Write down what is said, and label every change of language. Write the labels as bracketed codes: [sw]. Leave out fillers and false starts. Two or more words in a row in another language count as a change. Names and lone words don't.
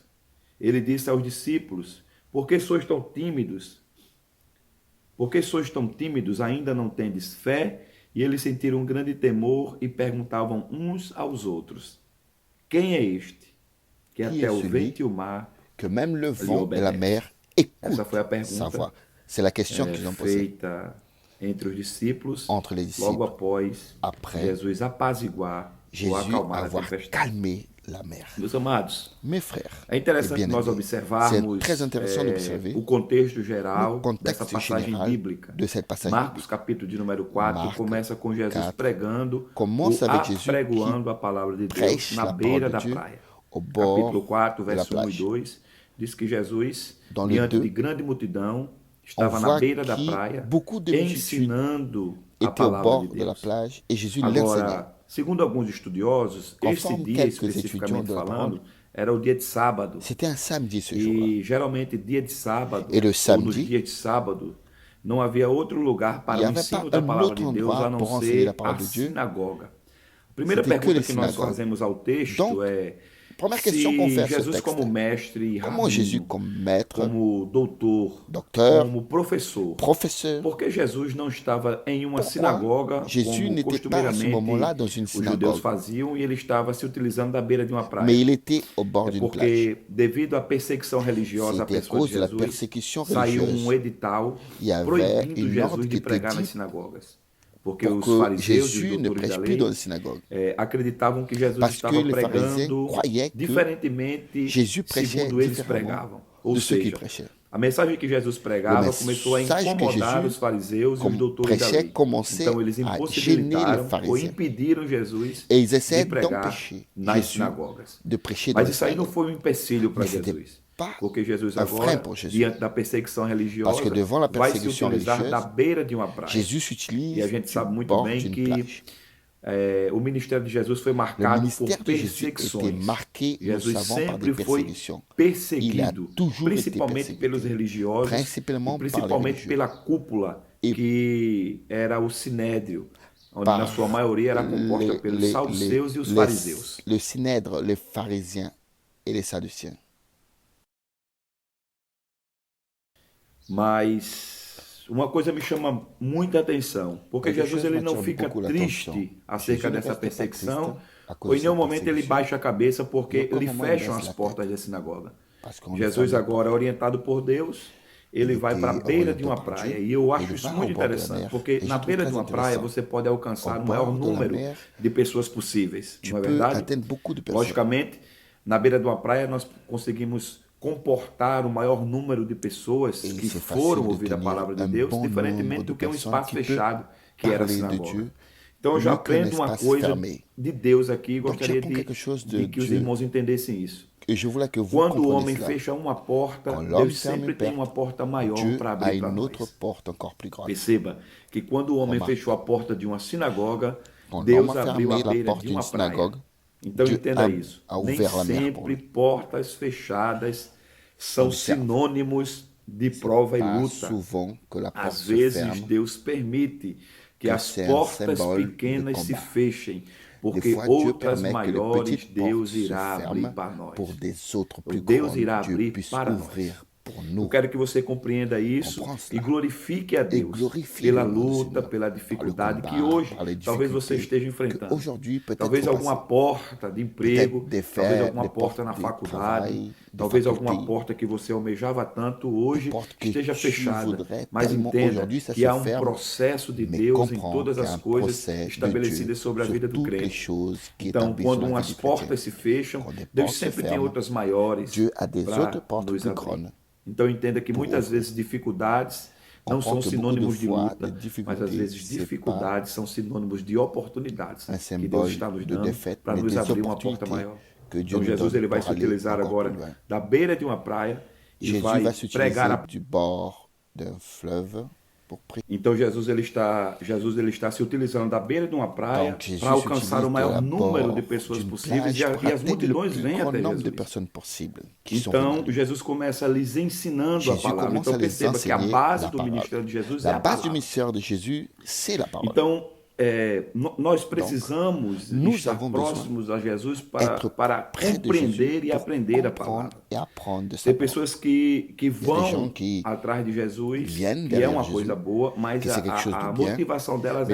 [pt] Ele disse aos discípulos: Por que sois tão tímidos? Por que sois tão tímidos? Ainda não tendes fé? E eles sentiram um grande temor e perguntavam uns aos outros: Quem é este? Que [fr] Qui [pt] até [fr] est [pt] o [fr] celui [pt] vento e o mar [fr] que même le vent [pt] obédece. [fr] et la mer [pt] Essa foi a [fr] écoutent sa [pt] pergunta [fr] voix. C'est la question qu'ils ont posée [pt] feita entre os discípulos, [fr] entre les [pt] logo [fr] discíples [pt] após [fr] après [pt] Jesus apaziguar ou [fr] Jésus [pt] acalmar a [fr] avoir [pt] tempestade. [fr] calmé la mer. [pt] Meus amados, [fr] Mes frères, [pt] é interessante [fr] bien [pt] nós [fr] aimés, [pt] observarmos [fr] c'est très intéressant d'observer [pt] o contexto geral [fr] le contexte [pt] dessa passagem [fr] général [pt] bíblica. [fr] de cette passage [pt] Marcos, [fr] biblique. [pt] capítulo de número 4, [fr] Marc, [pt] começa com Jesus [fr] 4, [pt] pregando [fr] commence [pt] ou [fr] avec Jésus [pt] apregoando a palavra de Deus [fr] prêche [pt] na [fr] la [pt] beira [fr] parole [pt] da [fr] de Dieu [pt] praia. [fr] au bord [pt] Capítulo 4, [fr] de la [pt] verso 1 e [fr] plage. [pt] 2, diz que Jesus, [fr] Dans le [pt] diante [fr] 2, [pt] de grande multidão, estava na [fr] voit [pt] beira da [fr] que [pt] praia, [fr] beaucoup de multitudes [pt] ensinando a [fr] était au [pt] palavra [fr] bord [pt] de [fr] de la [pt] Deus. [fr] plage et Jésus l'enseignait. [pt] Agora, segundo alguns estudiosos, esse [fr] Conforme [pt] dia, [fr] quelques [pt] especificamente [fr] étudiants de la [pt] falando, era o dia de sábado. [fr] C'était un samedi ce jour-là. [pt] E geralmente dia de sábado, [fr] Et le [pt] ou nos [fr] samedi, [pt] dias de sábado, não havia outro lugar para [fr] il y [pt] o [fr] avait [pt] ensino [fr] pas [pt] da [fr] un [pt] palavra [fr] autre [pt] de Deus [fr] endroit [pt] a não [fr] pour enseigner [pt] ser [fr] la parole [pt] a [fr] de Dieu. [pt] sinagoga. A primeira [fr] C'était que [pt] pergunta [fr] les [pt] que nós [fr] synagogues. [pt] fazemos ao texto [fr] Donc, [pt] é [fr] Première question qu'on fait [pt] se [fr] à ce [pt] Jesus [fr] texte. [pt] como mestre e [fr] Comment Jésus [pt] rabino, [fr] comme maître, [pt] como doutor, [fr] docteur, [pt] como professor, [fr] professeur, [pt] por que Jesus não estava em uma [fr] Pourquoi [pt] sinagoga [fr] Jésus [pt] como [fr] n'était pas à ce moment-là [pt] costumeiramente [fr] dans une [pt] os judeus [fr] synagogue, [pt] faziam e ele estava se utilizando da beira de uma praia? [fr] mais il était au bord [pt] É [fr] d'une plage. [pt] porque, devido à perseguição religiosa à [fr] C'était à [pt] pessoa [fr] cause [pt] de [fr] de la [pt] Jesus, [fr] persécution [pt] saiu [fr] religieuse. [pt] edital [fr] Il y avait [pt] proibindo [fr] une ordre [pt] Jesus [fr] qui [pt] de [fr] était [pt] pregar nas [fr] dit [pt] sinagogas. Porque [fr] pour [pt] os [fr] que [pt] fariseus e os [fr] Jésus ne [pt] doutores da [fr] prêche plus [pt] lei [fr] dans les synagogues. [pt] acreditavam que Jesus [fr] Parce [pt] estava [fr] que les pharisiens [pt] pregando [fr] croyaient que [pt] diferentemente [fr] Jésus prêchait [pt] segundo eles [fr] différemment [pt] pregavam. Ou [fr] de ceux qui [pt] seja, [fr] prêchaient. [pt] a mensagem que Jesus pregava [fr] Le [pt] começou a [fr] message que [pt] incomodar [fr] Jésus [pt] os fariseus e os doutores da [fr] prêchait [pt] lei. [fr] commençait [pt] Então eles [fr] à gêner les [pt] impossibilitaram ou [fr] pharisiens. [pt] impediram Jesus [fr] Et ils [pt] de [fr] essaient [pt] pregar [fr] d'empêcher [pt] nas [fr] Jésus [pt] sinagogas. [fr] de prêcher dans [pt] Mas [fr] les [pt] isso aí não [fr] synagogues. [pt] foi um empecilho para [fr] Mas c'était [pt] Jesus. [fr] pas [pt] Porque Jesus [fr] un [pt] agora, [fr] frein pour Jésus. [pt] diante da perseguição religiosa, [fr] Parce que devant la [pt] vai se [fr] persécution [pt] utilizar [fr] religieuse, [pt] da beira de uma praia. [fr] Jésus [pt] E [fr] s'utilise [pt] a gente sabe [fr] du [pt] muito [fr] bord [pt] bem [fr] d'une [pt] que [fr] plage. [pt] o ministério de Jesus foi [fr] Le [pt] marcado por [fr] ministère de Jésus était [pt] perseguições. [fr] marqué, nous [pt] Jesus [fr] savons, par [pt] sempre [fr] des [pt] foi [fr] persécutions. [pt] perseguido, [fr] Il a toujours été [pt] principalmente [fr] persécuté. [pt] pelos religiosos, [fr] Principalement [pt] e [fr] par les [pt] principalmente [fr] religieux. [pt] pela cúpula, [fr] E [pt] que era o sinédrio, onde [fr] par [pt] na sua maioria era composta pelos saduceus e os fariseus. [fr] le synèdre, les pharisiens et les sadduciens. [pt] Mas uma coisa me chama muita atenção, porque [fr] Quelque [pt] Jesus [fr] chose [pt] ele não [fr] m'attire [pt] fica [fr] beaucoup l'attention. [pt] triste acerca [fr] Jesus ne [pt] dessa [fr] reste pas [pt] perseguição, [fr] triste à cause [pt] ou em [fr] de [pt] nenhum [fr] cette [pt] momento ele [fr] persécution. [pt] baixa a cabeça porque [fr] Nunca [pt] lhe [fr] moment il [pt] fecham [fr] baisse [pt] as [fr] la [pt] portas [fr] tête. [pt] da sinagoga. [fr] Parce qu'on [pt] Jesus [fr] le ferme. [pt] agora, orientado por Deus, ele [fr] Il [pt] vai [fr] était [pt] para a beira de uma [fr] orienté par [pt] praia. [fr] Dieu, [pt] E eu [fr] et [pt] acho [fr] il [pt] isso [fr] va [pt] muito [fr] au bord de la [pt] interessante, [fr] mer. [pt] porque [fr] Et je [pt] na [fr] trouve [pt] beira [fr] très [pt] de uma praia [fr] intéressant. [pt] você pode alcançar [fr] Au [pt] o maior [fr] bord de la [pt] número [fr] mer, [pt] de pessoas possíveis, [fr] tu [pt] não é [fr] peux [pt] verdade? [fr] atteindre beaucoup de personnes. [pt] Logicamente, na beira de uma praia nós conseguimos comportar o maior número de pessoas [fr] Et [pt] que [fr] c'est [pt] foram [fr] facile de [pt] ouvir a [fr] tenir [pt] palavra de [fr] un [pt] Deus, [fr] bon [pt] diferentemente [fr] nombre de [pt] do que um [fr] personnes [pt] espaço [fr] qui peuvent [pt] fechado, que era a [fr] parler de [pt] sinagoga. [fr] Dieu, [pt] Então eu já [fr] mieux qu'un [pt] aprendo uma [fr] espace [pt] coisa [fr] fermé. [pt] de Deus aqui e [fr] Donc [pt] gostaria [fr] j'apprends quelque chose de [pt] de que os [fr] Dieu. [pt] irmãos entendessem isso. [fr] Et je voulais que vous [pt] Quando o [fr] compreniez [pt] homem [fr] cela. [pt] fecha uma porta, [fr] Quand l'homme [pt] Deus [fr] ferme [pt] sempre [fr] une [pt] tem uma [fr] porte, [pt] porta maior [fr] Dieu [pt] para [fr] a [pt] abrir para [fr] une autre [pt] nós. [fr] porte encore plus grande. [pt] Perceba que quando o homem [fr] Remarque. [pt] fechou a porta de uma sinagoga, [fr] Quand [pt] Deus [fr] l'homme a [pt] abriu [fr] fermé [pt] a [fr] la [pt] beira [fr] porte [pt] de [fr] d'une [pt] uma praia. [fr] synagogue, [pt] Então [fr] Dieu [pt] entenda isso. [fr] a [pt] Nem [fr] ouvert la mer pour [pt] sempre [fr] lui. [pt] portas fechadas são [fr] Observe. [pt] sinônimos de prova e [fr] Pas [pt] luta. [fr] souvent que la porte [pt] Às [fr] se [pt] vezes [fr] ferme. [pt] Deus permite que [fr] que [pt] as [fr] c'est un [pt] portas [fr] symbole de [pt] pequenas se [fr] combat. [pt] fechem, porque [fr] Des fois, Dieu [pt] outras [fr] permet que les [pt] maiores [fr] petites [pt] Deus [fr] portes se [pt] irá abrir [fr] ferment [pt] para nós. [fr] pour des autres plus [pt] Deus [fr] grandes. [pt] irá [fr] Dieu [pt] abrir [fr] puisse [pt] para nós. [fr] ouvrir pour [pt] Eu [fr] nous. [pt] quero que você compreenda isso [fr] Comprends [pt] e [fr] cela. [pt] glorifique a Deus [fr] glorifie [pt] pela [fr] le nom du [pt] luta, [fr] Seigneur, [pt] pela [fr] par le [pt] dificuldade [fr] combat, [pt] que hoje [fr] par les [pt] talvez você [fr] difficultés [pt] esteja [fr] que [pt] enfrentando. [fr] aujourd'hui peut-être [pt] Talvez [fr] vous [pt] alguma [fr] passez. [pt] porta de emprego, [fr] Peut-être des [pt] talvez [fr] faits, [pt] alguma [fr] des [pt] porta na [fr] portes de [pt] faculdade, [fr] travail, de [pt] talvez [fr] faculté. [pt] alguma porta que você almejava tanto hoje [fr] porte que [pt] esteja [fr] tu [pt] fechada. [fr] voudrais [pt] Mas [fr] tellement [pt] entenda [fr] aujourd'hui, ça [pt] que [fr] se [pt] há um [fr] ferme. [pt] processo de [fr] Mais [pt] Deus em [fr] comprends [pt] todas [fr] qu'il y a [pt] as [fr] un [pt] coisas [fr] procès de [pt] estabelecidas [fr] Dieu [pt] sobre a [fr] sur [pt] vida do [fr] toutes les [pt] crente. [fr] choses qui [pt] Então, [fr] établissent [pt] quando [fr] la vie [pt] umas [fr] du [pt] portas [fr] chrétien. [pt] se fecham, [fr] Quando des [pt] Deus [fr] portes se [pt] sempre tem [fr] ferment, [pt] outras maiores [fr] Dieu a des [pt] para [fr] autres portes [pt] nos [fr] plus [pt] abrir. [fr] grandes. [pt] Então entenda que muitas vezes dificuldades não são [fr] Comprends que [pt] sinônimos [fr] beaucoup [pt] de [fr] de fois, [pt] luta, [fr] les [pt] mas [fr] difficultés, [pt] às vezes [fr] c'est [pt] dificuldades são sinônimos de oportunidades [fr] un [pt] que Deus [fr] symbole [pt] está nos [fr] de [pt] dando [fr] défaite, [pt] para [fr] mais [pt] nos [fr] des [pt] abrir uma porta [fr] opportunités [pt] maior. [fr] que Dieu [pt] Então [fr] nous [pt] Jesus [fr] donne [pt] ele vai [fr] pour [pt] se [fr] aller [pt] utilizar [fr] encore [pt] agora [fr] plus loin. [pt] da beira de uma praia e [fr] Jésus [pt] vai [fr] va s'utiliser [pt] pregar a... [fr] du bord d'un fleuve pour prier. [pt] Então Jesus ele está se utilizando da beira de uma praia [fr] Donc Jésus [pt] para alcançar o [fr] s'utilise [pt] maior [fr] de la [pt] número de [fr] bord [pt] pessoas [fr] d'une [pt] possíveis [fr] plage pour [pt] e as [fr] atteindre le [pt] multidões [fr] plus [pt] vêm [fr] grand [pt] até [fr] nombre de [pt] Jesus. [fr] personnes possibles qui sont [pt] Então, [fr] venues. [pt] Jesus começa lhes ensinando [fr] Jesus [pt] a palavra. [fr] commence [pt] Então, [fr] à les [pt] perceba que a [fr] enseigner [pt] base [fr] la [pt] do [fr] parole. [pt] ministério de Jesus é [fr] La [pt] a [fr] base du [pt] palavra. [fr] ministère de Jésus, c'est la parole. [pt] Então, nós precisamos [fr] nous [pt] estar [fr] avons besoin [pt] próximos a Jesus [fr] Être [pt] para [fr] près de [pt] compreender [fr] Jésus [pt] e [fr] pour [pt] aprender a [fr] comprendre [pt] palavra. [fr] et apprendre de sa [pt] Tem [fr] parole. [pt] pessoas que [fr] des [pt] vão [fr] gens qui [pt] atrás de Jesus, [fr] viennent [pt] que é [fr] derrière [pt] uma [fr] Jesus, [pt] coisa boa, mas [fr] que c'est quelque chose [pt] a [fr] de bien, [pt] motivação delas é